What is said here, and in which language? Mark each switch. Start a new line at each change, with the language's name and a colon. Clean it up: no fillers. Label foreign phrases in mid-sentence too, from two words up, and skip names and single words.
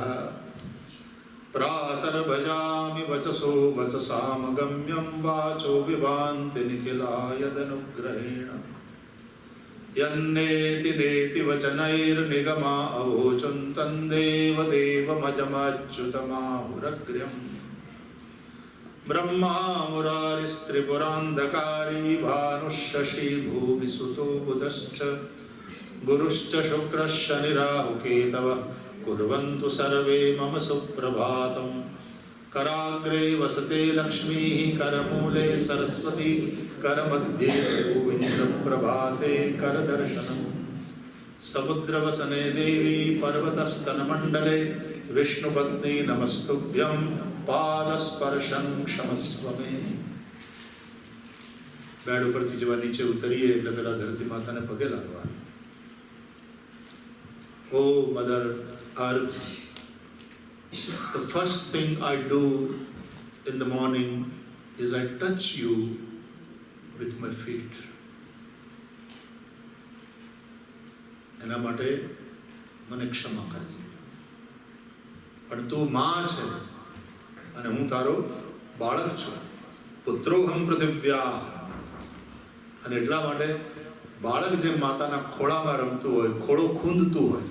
Sanskrit: प्रातर भजामि वचसो वचसाम गम्यम वाचो विभान्ति निखिलायदनुग्रहेण यन्नेति नेति वचनैर्निगमा अवोचुं तन्देव देवमजमच्युतमाहुरग्र्यम. ब्रह्मा मुरारिस्त्रिपुरान्धकारी भानुशशी भूमिसुतो बुधश्च गुरुश्च शुक्रश्च निराहुकेतव कुर्वन्तु सर्वे मम सुप्रभातम्. कराग्रे वसते लक्ष्मीः करमूले सरस्वती करमध्ये गोविन्दप्रभाते करदर्शनम्. समुद्रवसने देवी पर्वतस्तनमण्डले विष्णुपत्नी नमस्तुभ्यं पादस्पर्शं क्षमस्व मे.
Gujarati: બેડ ઉપરથી જેવા નીચે ઉતરીએ એટલે પેલા ધરતી માતાને પગે લાગવા.
English: Oh Mother Earth, the first thing I do in the morning is I touch you with my feet.
Gujarati: એના માટે મને ક્ષમા કરજે. પણ તું માં છે અને હું તારો બાળક છું.
Sanskrit: पुत्रोहम पृथिव्या.
Gujarati: અને એટલા માટે બાળક જેમ માતાના ખોળામાં રમતું હોય, ખોળો ખૂંદતું હોય.